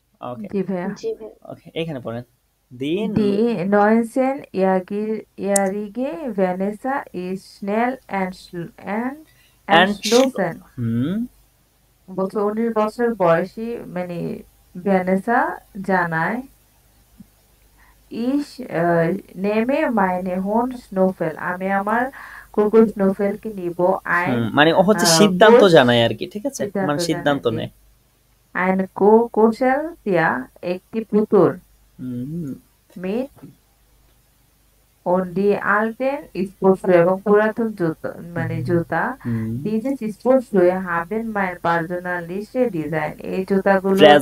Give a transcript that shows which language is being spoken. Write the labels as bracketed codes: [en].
[bn] ওকে জি ভাইয়া। ওকে, এখানে পড়েন, die [de] 19-jährige Vanessa ist schnell entschlossen, [bn] বলছে 19 বছর বয়সী মানে ভ্যানেসা জানায় [de] ich nehme meine Hund Snowfell, [bn] আমি আমার কুকুর স্নোফেলকে নিব। মানে ও হচ্ছে সিদ্ধান্ত জানায় আর কি, ঠিক আছে, মানে সিদ্ধান্ত নেয়। [de] ein Kuscheltier, [bn] একটি পুতুল। [de] mit und die alten Sportschuhe, [bn] এবং পুরাতন জুতা মানে জুতা। [de] dieses Sportschuhe haben mein persönliches Design, [bn] এই জুতাগুলো